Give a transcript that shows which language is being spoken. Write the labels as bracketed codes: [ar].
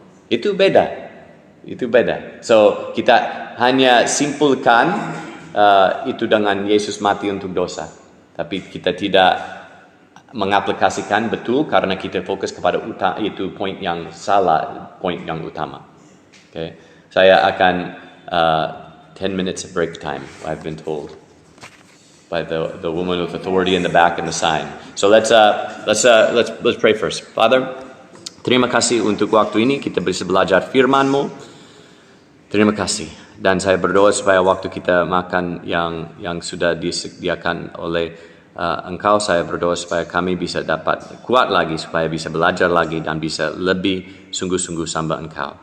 [id] Itu beda. So kita hanya simpulkan itu dengan Yesus mati untuk dosa. Tapi kita tidak mengaplikasikan betul karena kita fokus kepada itu poin yang salah, poin yang utama. [en] Okay. [id] Saya akan [en] 10 minutes of break time, I've been told by the woman with authority in the back and the sign. So let's pray first. [id] Father, terima kasih untuk waktu ini kita bisa belajar firman-Mu. Terima kasih. Dan saya berdoa supaya waktu kita makan yang sudah disediakan oleh Engkau, saya berdoa supaya kami bisa dapat kuat lagi, supaya bisa belajar lagi dan bisa lebih sungguh-sungguh sembah Engkau.